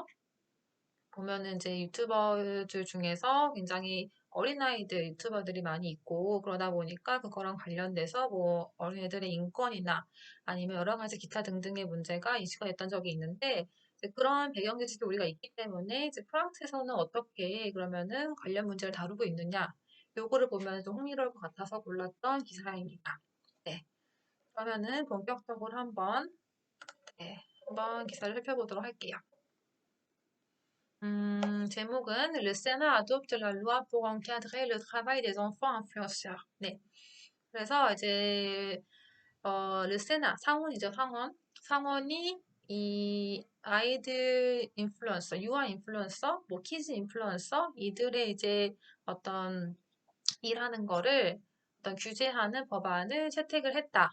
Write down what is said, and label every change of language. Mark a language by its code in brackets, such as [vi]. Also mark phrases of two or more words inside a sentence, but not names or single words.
[ko] 보면은 이제 유튜버들 중에서 굉장히 어린아이들 유튜버들이 많이 있고 그러다 보니까 그거랑 관련돼서 뭐 어린애들의 인권이나 아니면 여러 가지 기타 등등의 문제가 이슈가 됐던 적이 있는데 이제 그런 배경 지식이 우리가 있기 때문에 이제 프랑스에서는 어떻게 그러면은 관련 문제를 다루고 있느냐 요거를 보면 좀 흥미로울 것 같아서 골랐던 기사입니다. 네. 그러면은 본격적으로 네, 한번 기사를 살펴보도록 할게요. [fr] 제목은 Le Sénat adopte la loi pour encadrer le travail des enfants influenceurs. [ko] 네. 그래서 이제 르세나 상원이죠, 상원. 상원이 이 아이들 인플루언서, 유아 인플루언서, 뭐 키즈 인플루언서 이들의 이제 어떤 일하는 거를 어떤 규제하는 법안을 채택을 했다.